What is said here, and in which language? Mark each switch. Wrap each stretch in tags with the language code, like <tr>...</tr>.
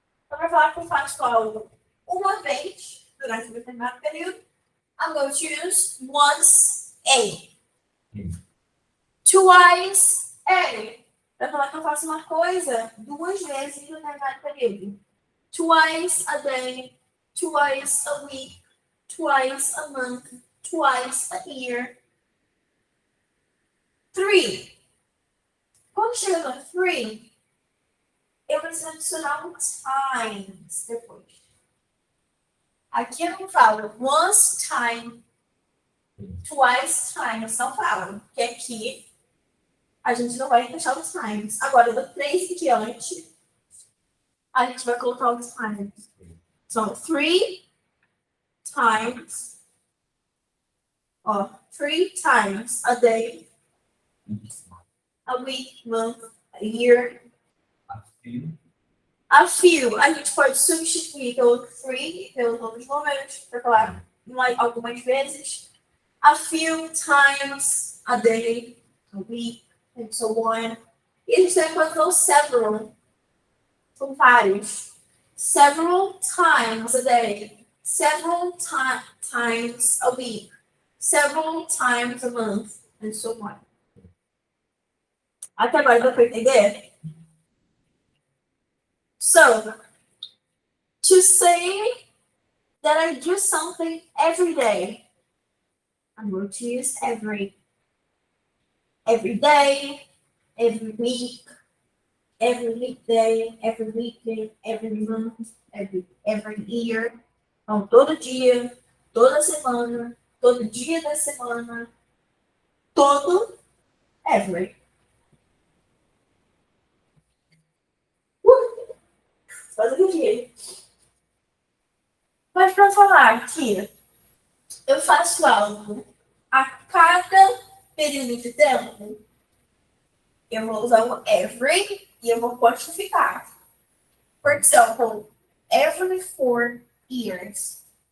<pt>Então, para falar que eu faço algo uma vez durante um determinado período,</pt> <en>I'm going to use once a. Twice a.</en> <pt>Para falar que eu faço uma coisa duas vezes em um determinado período.</pt> <en>Twice a day, twice a week, twice a month, twice a year. Three.</en> <pt>Quando chega no three, eu preciso adicionar um times depois. Aqui eu não falo</pt> <en>once time, twice times,</en> <pt>não falo. Porque aqui a gente não vai deixar os times. Agora, do 3 em diante, a gente vai colocar os times.</pt> <en>So, 3 times, 3 times a day, a week, month, a year.</en> <pt>A few, a gente pode substituir pelo free, pelos outros momentos, para falar algumas vezes.</pt> <en>A few times a day, a week, and so on.</en> <pt>E a gente também pode usar o several. São vários.</pt> <en>Several times a day, several times a week, several times a month, and so on.</en> <pt>Até agora dá para entender?</pt> <en>So, to say that I do something every day, I'm going to use every day, every week, every weekday, every weekend, every month, every year.</en> <pt>Então, todo dia, toda semana, todo dia da semana, todo, every. todo dia. Mas para falar que eu faço algo a cada período de tempo, eu vou usar o every e eu vou quantificar.</pt> <en>For example, every 4 years.</en>